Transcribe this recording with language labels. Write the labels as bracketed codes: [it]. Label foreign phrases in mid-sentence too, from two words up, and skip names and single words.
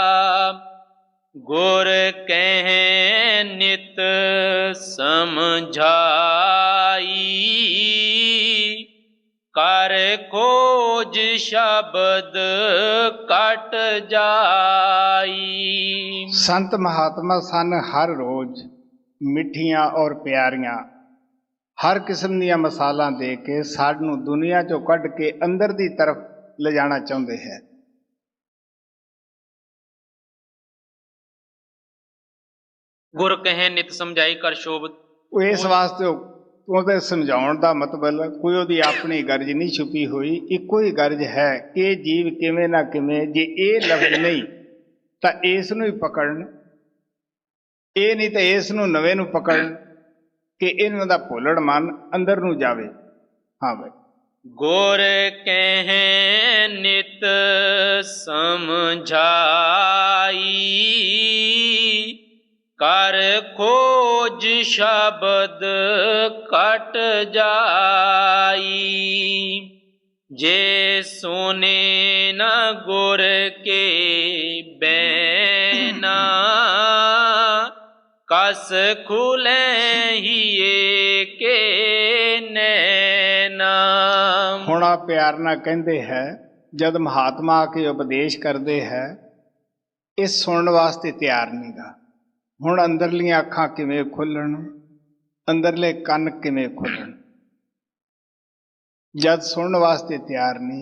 [hi] गुर कह नित समझाई, कर खोज शब्द कट जाई। [pa] ਸੰਤ ਮਹਾਤਮਾ ਸਨ ਹਰ ਰੋਜ਼ ਮਿੱਠੀਆਂ ਔਰ ਪਿਆਰੀਆਂ ਹਰ ਕਿਸਮ ਦੀਆਂ ਮਿਸਾਲਾਂ ਦੇ ਕੇ ਸਾਨੂੰ ਦੁਨੀਆ ਚੋਂ ਕੱਢ ਕੇ ਅੰਦਰ ਦੀ ਤਰਫ ਲਿਜਾਣਾ ਚਾਹੁੰਦੇ ਹੈ। [hi] गुर कहे नित समझाई कर शोभ। [pa] ਉਹ ਇਸ ਵਾਸਤੇ ਉਹਦੇ ਸਮਝਾਉਣ ਦਾ ਮਤਲਬ ਕੋਈ ਉਹਦੀ ਆਪਣੀ ਗਰਜ ਨਹੀਂ ਛੁਪੀ ਹੋਈ, ਇੱਕੋ ਹੀ ਗਰਜ ਹੈ ਕਿ ਜੀਵ ਕਿਵੇਂ ਨਾ ਕਿਵੇਂ ਜੇ ਇਹ ਲਫ਼ਜ਼ ਨਹੀਂ ਤਾਂ ਇਸ ਨੂੰ ਹੀ ਪਕੜਨ, ਇਹ ਨਹੀਂ ਤਾਂ ਇਸ ਨੂੰ ਨਵੇਂ ਨੂੰ ਪਕੜਨ ਕਿ ਇਹਨਾਂ ਦਾ ਭੁੱਲੜ ਮਨ ਅੰਦਰ ਨੂੰ ਜਾਵੇ। ਹਾਂ ਭਾਈ। [hi] गुर कह नित समझाई, कर खोज शब्द कट जाई। जे सुने न गुर के बैना, कस खुले हिए के नैना। [pa] ਹੁਣ ਆ ਪਿਆਰ ਨਾਲ ਕਹਿੰਦੇ ਹੈ ਜਦ ਮਹਾਤਮਾ ਆ ਕੇ ਉਪਦੇਸ਼ ਕਰਦੇ ਹੈ ਇਹ ਸੁਣਨ ਵਾਸਤੇ ਤਿਆਰ ਨਹੀਂ ਗਾ। ਹੁਣ ਅੰਦਰਲੀਆਂ ਅੱਖਾਂ ਕਿਵੇਂ ਖੁੱਲਣ, ਅੰਦਰਲੇ ਕੰਨ ਕਿਵੇਂ ਖੁੱਲਣ, ਜਦ ਸੁਣਨ ਵਾਸਤੇ ਤਿਆਰ ਨਹੀਂ।